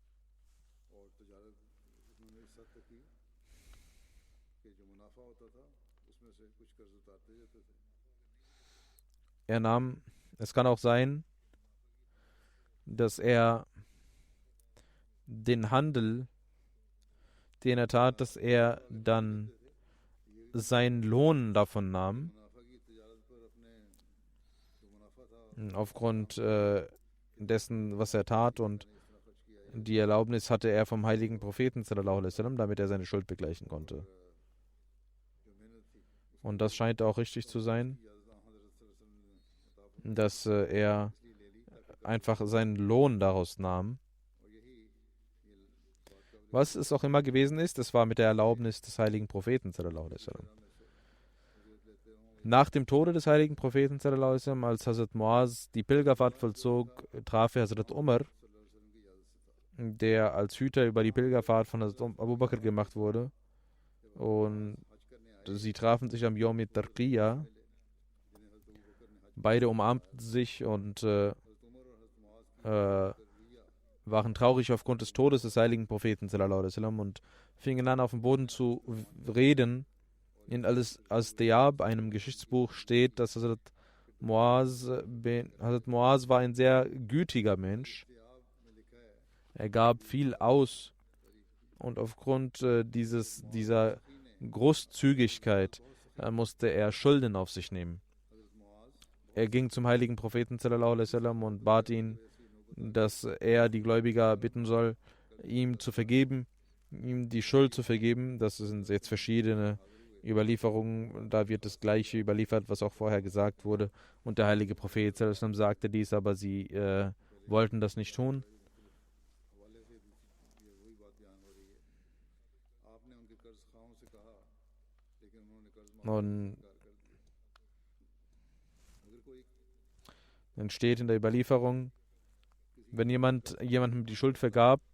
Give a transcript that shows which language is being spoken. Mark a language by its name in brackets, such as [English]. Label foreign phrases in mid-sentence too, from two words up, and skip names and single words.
[German] Es kann auch sein, dass er den Handel, den er tat, dass er dann seinen Lohn davon nahm, aufgrund dessen, was er tat, und die Erlaubnis hatte er vom heiligen Propheten, [Arabic] صلى الله عليه وسلم, [German] damit er seine Schuld begleichen konnte. Und das scheint auch richtig zu sein, dass er einfach seinen Lohn daraus nahm. Was es auch immer gewesen ist, das war mit der Erlaubnis des heiligen Propheten, [Arabic] صلى الله عليه وسلم. [German] Nach dem Tode des heiligen Propheten, [Arabic] صلى الله عليه وسلم, [German] als Hazrat Muaz die Pilgerfahrt vollzog, traf er Hazrat Umar, der als Hüter über die Pilgerfahrt von Hazrat Abu Bakr gemacht wurde. Und sie trafen sich am Yawm Tarqiyya. Beide umarmten sich und waren traurig aufgrund des Todes des heiligen Propheten, [Arabic] صلى الله عليه وسلم, [German] und fingen an, auf dem Boden zu reden. In Al-Diyab, einem Geschichtsbuch, steht, dass Hazrat Muaz war ein sehr gütiger Mensch. Er gab viel aus, und aufgrund dieser Großzügigkeit musste er Schulden auf sich nehmen. Er ging zum heiligen Propheten, [Arabic] صلى الله عليه وسلم, [German] und bat ihn, dass er die Gläubiger bitten soll, ihm zu vergeben, ihm die Schuld zu vergeben. Das sind jetzt verschiedene Überlieferungen, da wird das Gleiche überliefert, was auch vorher gesagt wurde. Und der heilige Prophet [Arabic] صلى الله عليه وسلم [German] sagte dies, aber sie wollten das nicht tun. Und dann steht in der Überlieferung, wenn jemandem die Schuld vergab,